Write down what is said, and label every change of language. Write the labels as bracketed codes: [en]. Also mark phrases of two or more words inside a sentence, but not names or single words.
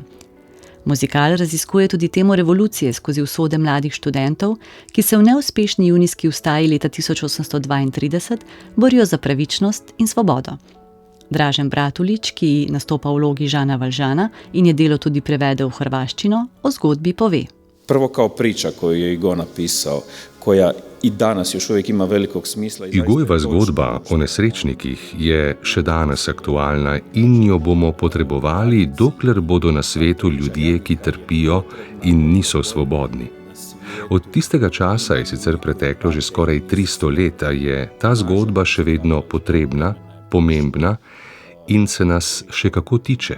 [sl] Muzikal raziskuje tudi temo revolucije skozi usode mladih študentov, ki se v neuspešni junijski vstaji leta 1832 borijo za pravičnost in svobodo. Dražen Bratulič, ki nastopa v vlogi Žana Valžana in je delo tudi prevedel v hrvaščino, o zgodbi pove. [hr] Prvo kao priča koju je Hugo napisao, koja i danas još uvijek ima velikog smisla. [sl] Hugojeva zgodba o nesrečnikih je še danes aktualna in jo bomo potrebovali, dokler bodo na svetu ljudje, ki trpijo in niso svobodni. Od tistega časa je sicer preteklo že skoraj 300 let, a je ta zgodba še vedno potrebna, pomembna in se nas še kako tiče.